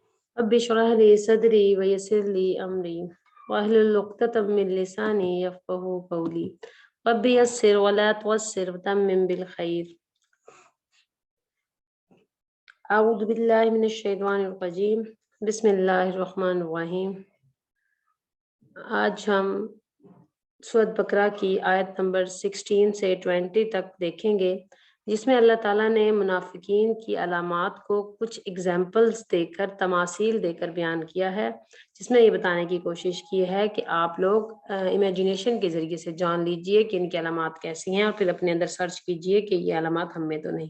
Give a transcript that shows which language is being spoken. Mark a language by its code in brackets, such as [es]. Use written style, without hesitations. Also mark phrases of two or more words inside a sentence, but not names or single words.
[ar] رب اشرح لي صدري ويسر لي أمري واحلل عقدة من لساني يفقهوا قولي رب يسر ولا تعسر وتمم بالخير. أعوذ بالله من الشيطان الرجيم بسم الله الرحمن الرحيم. [ur] آج ہم سورہ بقرہ کی آیت نمبر 16 سے 20 تک دیکھیں گے، جس میں اللہ تعالیٰ نے منافقین کی علامات کو کچھ ایگزامپلز دے کر، تماثیل دے کر بیان کیا ہے، جس میں یہ بتانے کی کوشش کی ہے کہ آپ لوگ امیجینیشن کے ذریعے سے جان لیجیے کہ ان کی علامات کیسی ہیں اور پھر اپنے اندر سرچ کیجیے کہ یہ علامات ہم میں تو نہیں.